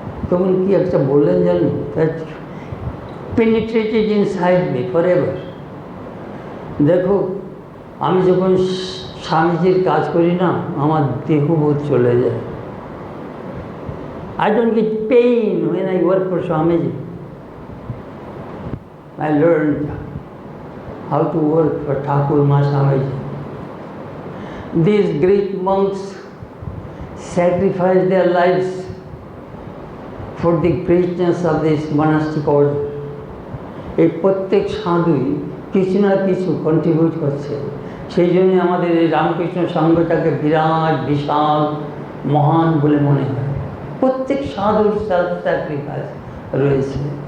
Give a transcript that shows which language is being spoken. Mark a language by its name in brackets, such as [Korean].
[Bangla] তখন কি একটা বললেন জানেন, [English] penetrated inside me forever. [Bangla] দেখো, আমি যখন স্বামীজির কাজ করি না, আমার দেহবোধ চলে যায়। [English] I don't get pain when I work for Swamiji. I learned how to work for Thakur Ma Swamiji. These great monks sacrificed their lives for the greatness of this monastic order. [Bangla] এই প্রত্যেক সাধুই কিছু না কিছু contribute করছে। সেই জন্য আমাদের এই রামকৃষ্ণ সংঘটাকে বিরাট বিশাল মহান বলে মনে হয়। প্রত্যেক সাধুর সেলফ স্যাক্রিফাইস রয়েছে।